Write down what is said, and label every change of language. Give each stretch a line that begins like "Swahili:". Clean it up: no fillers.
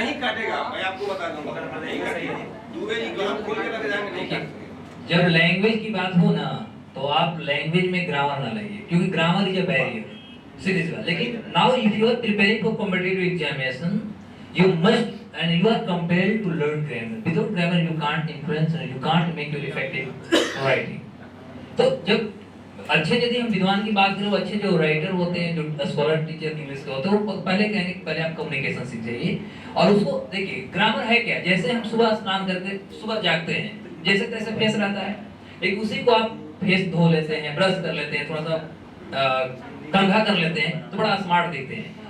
Hindi: नहीं काटेगा, मैं आपको बता दूंगा नहीं काटेगा, दूसरे जी ग्राम खोल के लग जाएंगे नहीं काटेंगे। जब लैंग्वेज की बात हो ना तो आप लैंग्वेज में ग्रामर ना लाइए, क्योंकि
English: grammar is a barrier,
Hindi: serious बात। लेकिन
English: Now if you are preparing for competitive examination you must and you are compelled to learn grammar. Without grammar you can't influence and you can't make your effective writing.
Hindi: तो जब अच्छे यदि हम विद्वान की बात करें, अच्छे जो राइटर होते हैं, जो स्कॉलर टीचर इंग्लिश के होते हैं, वो पहले कहेंगे कि पहले आप कम्युनिकेशन सीख जाइए और उसको देखिए ग्रामर है क्या। जैसे हम सुबह स्नान करके सुबह जागते हैं, जैसे तैसे फेस रहता है, लेकिन उसी को आप फेस धो लेते हैं, ब्रश कर लेते हैं, थोड़ा सा कंघा कर लेते हैं तो बड़ा स्मार्ट दिखते हैं।